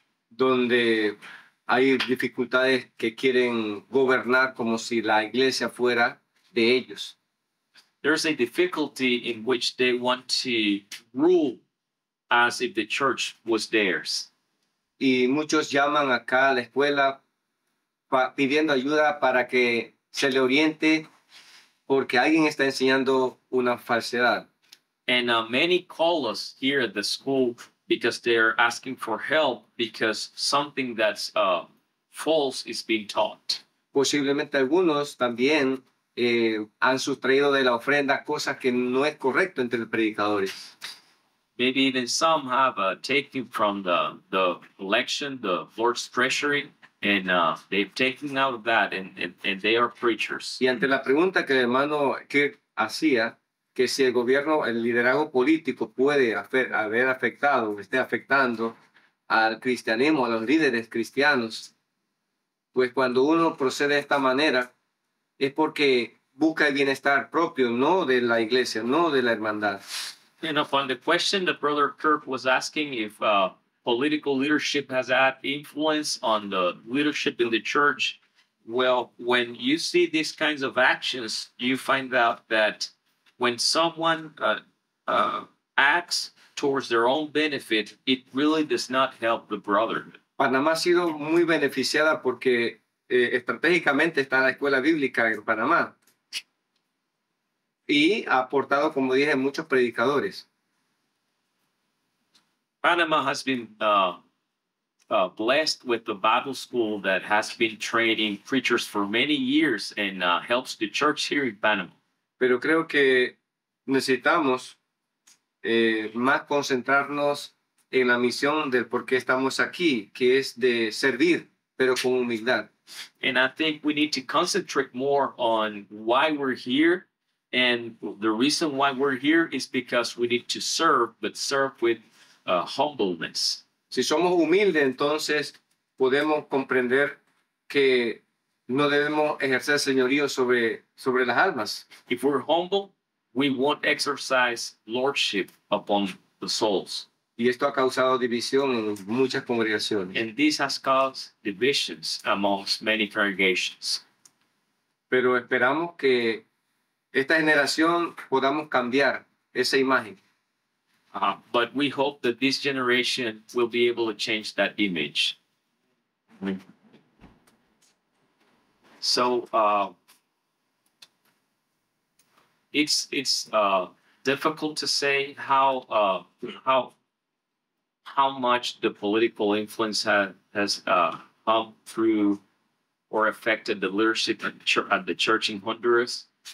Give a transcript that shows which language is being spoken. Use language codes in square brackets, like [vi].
[es] Donde hay dificultades que quieren gobernar como si la iglesia fuera de ellos. [en] There's a difficulty in which they want to rule as if the church was theirs. [es] Y muchos llaman acá a la escuela pidiendo ayuda para que se le oriente porque alguien está enseñando una falsedad. [en] And many call us here at the school because they're asking for help because something that's false is being taught. [es] Posiblemente algunos también han sustraído de la ofrenda cosas que no es correcto entre los predicadores. [en] Maybe even some have taken from the election, the Lord's treasury, and they've taken out of that, and they are preachers. [es] Y ante la pregunta que el hermano Kirk hacía, que si el gobierno, el liderazgo político puede haber afectado, esté afectando al cristianismo, a los líderes cristianos, pues cuando uno procede de esta manera, es porque busca el bienestar propio, no de la iglesia, no de la hermandad. [en] And upon the question that Brother Kirk was asking if political leadership has had influence on the leadership in the church, well, when you see these kinds of actions, you find out that when someone acts towards their own benefit, it really does not help the brotherhood. [es] Panamá ha sido muy beneficiada porque estratégicamente está la escuela bíblica en Panamá y ha aportado, como dije, muchos predicadores. [en] Panama has been blessed with the Bible school that has been training preachers for many years and helps the church here in Panama. [es] Pero creo que necesitamos más concentrarnos en la misión del por qué estamos aquí, que es de servir, pero con humildad. [en] And I think we need to concentrate more on why we're here. And the reason why we're here is because we need to serve, but serve with humbleness. [es] Si somos humildes, entonces podemos comprender que no debemos ejercer señorío sobre las almas. [en] If we're humble, we won't exercise lordship upon the souls. [es] Y esto ha causado división en muchas congregaciones. [en] And this has caused divisions amongst many congregations. [es] Pero esperamos que esta generación podamos cambiar esa imagen. [en] But we hope that this generation will be able to change that image. So it's difficult to say how much the political influence has come through or affected the leadership at the church in Honduras.